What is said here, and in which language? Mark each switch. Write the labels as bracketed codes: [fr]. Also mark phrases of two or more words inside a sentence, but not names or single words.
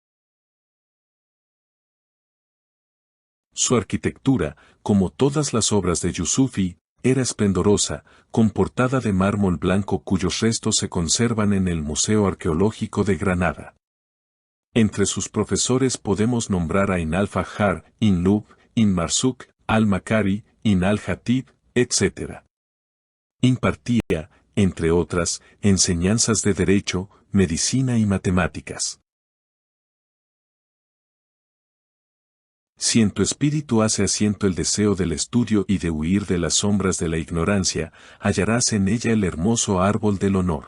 [es] Su arquitectura, como todas las obras de Yusufi, era esplendorosa, con portada de mármol blanco cuyos restos se conservan en el Museo Arqueológico de Granada. Entre sus profesores podemos nombrar a Ibn al-Fajjar, Ibn Lub, Ibn Marzuk, al-Makari, Ibn al-Hatib, etc. Impartía, entre otras, enseñanzas de derecho, medicina y matemáticas. Si en tu espíritu hace asiento el deseo del estudio y de huir de las sombras de la ignorancia, hallarás en ella el hermoso árbol del honor.